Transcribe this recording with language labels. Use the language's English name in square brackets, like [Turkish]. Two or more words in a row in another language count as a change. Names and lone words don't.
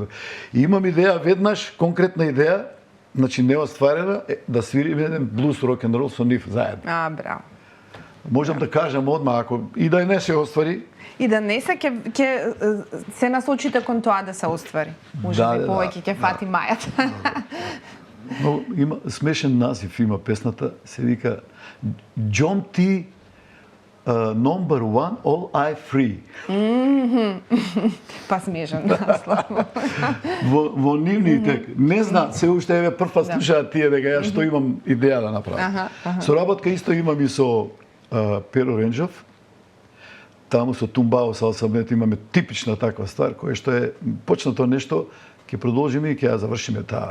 [Macedonian] И имам идеја веднаш, конкретна идеја, значи неостварена, да свириме еден блуз рок-н-рол со нив заедно. Браво. Можам да кажам одма, ако и да не се оствари. И да не се ќе се насочите кон тоа да се оствари. Може би повеќе ќе фати мајата. Но има смешен назив, има песната, се вика John T. [English] Number one, all I free. [Macedonian] Па смешен наслов. Во нивните, не знаат, се уште еве прв пат слушаат тие дека ја што имам идеја да направам. Соработка исто имам и со Перо Ренџов. Таму со Тумбао Салсабет имаме типична таква ствар, која што е почнато нешто, ќе продолжиме и ќе ја завршиме таа.